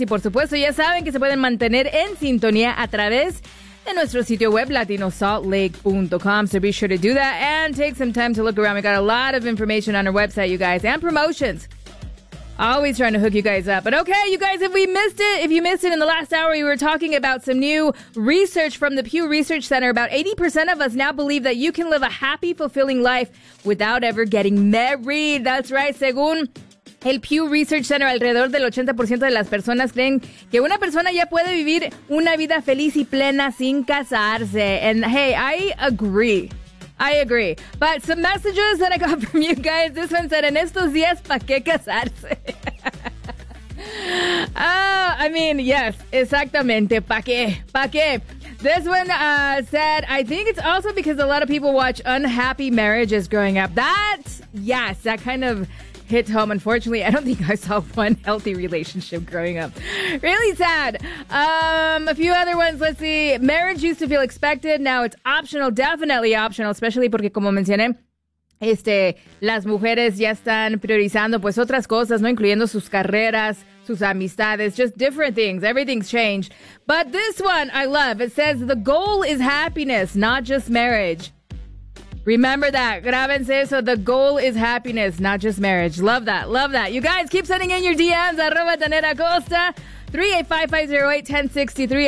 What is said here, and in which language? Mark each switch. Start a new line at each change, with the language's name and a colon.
Spanish: Y por supuesto, ya saben que se pueden mantener en sintonía a través de nuestro sitio web, latinosaltlake.com.
English: So be sure to do that and take some time to look around. We got a lot of information on our website, you guys, and promotions. Always trying to hook you guys up. But okay, you guys, if you missed it in the last hour, we were talking about some new research from the Pew Research Center. About 80% of us now believe that you can live a happy, fulfilling life without ever getting married. That's right.
Spanish: Según el Pew Research Center, alrededor del 80% de las personas creen que una persona ya puede vivir una vida feliz y plena sin casarse.
English: And hey, I agree. But some messages that I got from you guys. This one said,
Spanish: en estos días, ¿pa' qué casarse?
English: yes,
Spanish: exactamente. ¿Pa' qué?
English: This one said, I think it's also because a lot of people watch unhappy marriages growing up. That, yes, that kind of hit home. Unfortunately, I don't think I saw one healthy relationship growing up. Really sad. A few other ones. Let's see. Marriage used to feel expected. Now it's optional. Definitely optional, especially
Spanish: porque, como mencioné, las mujeres ya están priorizando pues otras cosas, no incluyendo sus carreras, sus amistades,
English: just different things. Everything's changed. But this one I love. It says the goal is happiness, not just marriage. Remember that.
Spanish: Grábense eso.
English: The goal is happiness, not just marriage. Love that. You guys, keep sending in your DMs. @JanetAcosta. 385-508-1063.